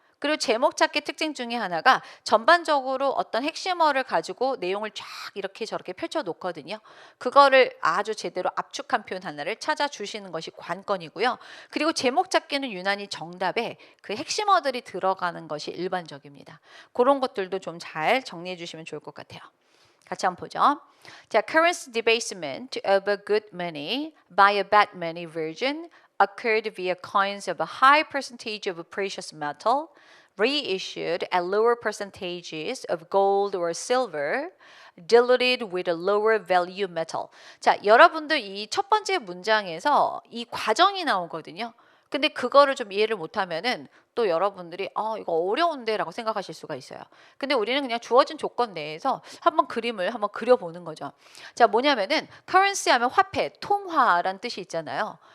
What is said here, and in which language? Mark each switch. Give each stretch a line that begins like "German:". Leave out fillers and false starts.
Korean: 그리고 제목 찾기 특징 중에 하나가 전반적으로 어떤 핵심어를 가지고 내용을 쫙 이렇게 저렇게 펼쳐 놓거든요. 그거를 아주 제대로 압축한 표현 하나를 찾아주시는 것이 관건이고요. 그리고 제목 찾기는 유난히 정답에 그 핵심어들이 들어가는 것이 일반적입니다. 그런 것들도 좀 잘 정리해 주시면 좋을 것 같아요. 같이 한번 보죠.
English: 자, currency debasement of a good money by a bad money version occurred via coins of a high percentage of a precious metal reissued at lower percentages of gold or silver diluted with a lower value metal.
Korean: 자, 여러분들 이 첫 번째 문장에서 이 과정이 나오거든요. 근데 그거를 좀 이해를 못하면은 또 여러분들이 이거 어려운데 라고 생각하실 수가 있어요. 근데 우리는 그냥 주어진 조건 내에서 한번 그림을 한번 그려보는 거죠. 자, 뭐냐면은 currency 하면 화폐, 통화란 뜻이 있잖아요.